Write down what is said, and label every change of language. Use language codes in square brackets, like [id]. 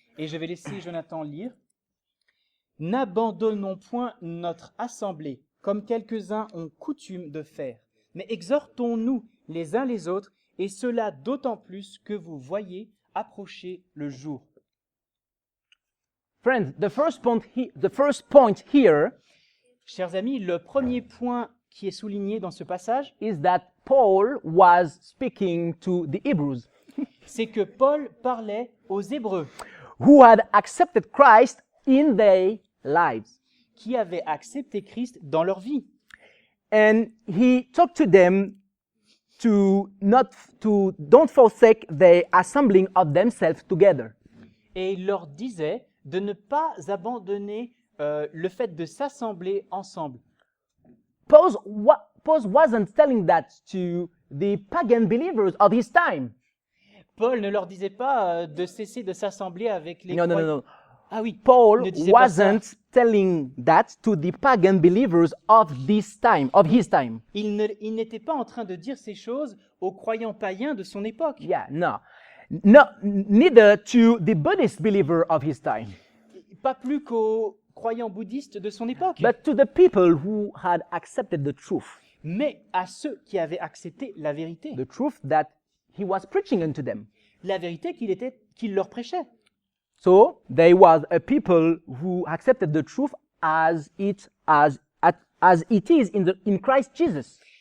[fr] Et je vais laisser Jonathan lire. N'abandonnons point notre assemblée, comme quelques-uns ont coutume de faire, mais exhortons-nous les uns les autres, et cela d'autant plus que vous voyez approcher le jour. [en] Friends, the first point here [fr] Chers amis, le premier point qui est souligné dans ce passage, [en] is that Paul was speaking to the Hebrews [fr] c'est que Paul parlait aux Hébreux [en] who had accepted Christ in their lives. [fr] qui avaient accepté Christ dans leur vie. [en] And he talked to them don't forsake the assembling of themselves together. [fr] Et il leur disait de ne pas abandonner le fait de s'assembler ensemble. [en] Paul wasn't telling that to the pagan believers of his time. [fr] Paul ne leur disait pas de cesser de s'assembler avec les [en] No, no, no, [fr] croyants. [en] no. [fr] Ah oui, [en] Paul [fr] ne disait pas ça. [en] wasn't telling that to the pagan believers of this time, of his time. [fr] Il n'était pas en train de dire ces choses aux croyants païens de son époque. [en] Yeah, no. No, neither to the Buddhist believer of his time, [fr] Pas plus qu'aux croyants bouddhistes de son époque, [en] but to the people who had accepted the truth [fr] mais à ceux qui avaient accepté la vérité [en] that he was preaching unto them. [fr] La vérité qu'il leur prêchait. [en] So they was a people who accepted the truth as it is in Christ Jesus.